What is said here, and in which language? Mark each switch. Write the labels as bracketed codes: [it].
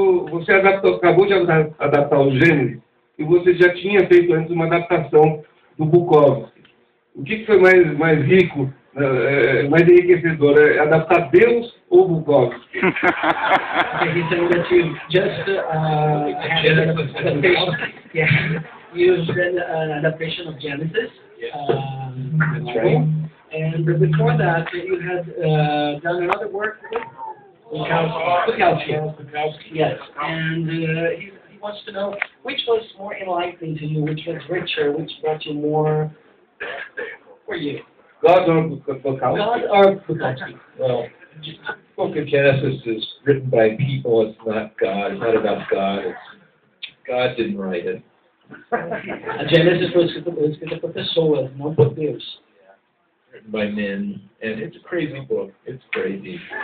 [pt] Você acabou de adaptar o Gênesis e você já tinha feito antes uma adaptação do Bukowski. O que foi mais rico, mais enriquecedor? Adaptar Deus ou Bukowski? [en] He said that you just had an adaptation. Yeah, you've done an adaptation of Genesis. That's right. And before that, you had done another work with Bukowski. Yes, and he wants to know which was more enlightening to you, which was richer, which brought you more for you. God or Bukowski? God or Bukowski? Well, the book of Genesis is written by people. It's not God. It's not about God. God didn't write it. [pt] A Genesis foi escrita por pessoas, não por Deus. [en] Written by men, and it's a crazy book. It's crazy.